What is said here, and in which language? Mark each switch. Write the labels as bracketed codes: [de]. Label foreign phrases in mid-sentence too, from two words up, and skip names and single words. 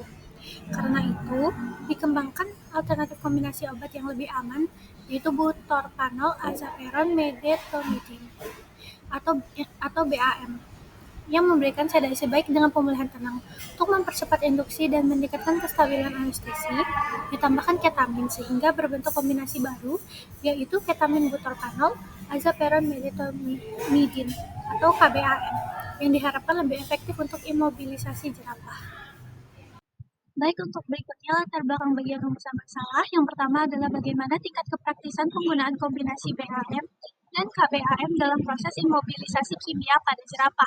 [id] Karena itu, dikembangkan alternatif kombinasi obat yang lebih aman, yaitu butorphanol, azaperon, medetomidin, atau BAM, yang memberikan sedasi baik dengan pemulihan tenang. Untuk mempercepat induksi dan meningkatkan kestabilan anestesi, ditambahkan ketamin sehingga berbentuk kombinasi baru, yaitu ketamin butorphanol, azaperon, medetomidin, atau KBAM, yang diharapkan lebih efektif untuk imobilisasi jerapah. Baik, untuk berikutnya latar belakang bagian rumus masalah. Yang pertama adalah bagaimana tingkat kepraktisan penggunaan kombinasi BAM dan KBAM dalam proses imobilisasi kimia pada jerapah.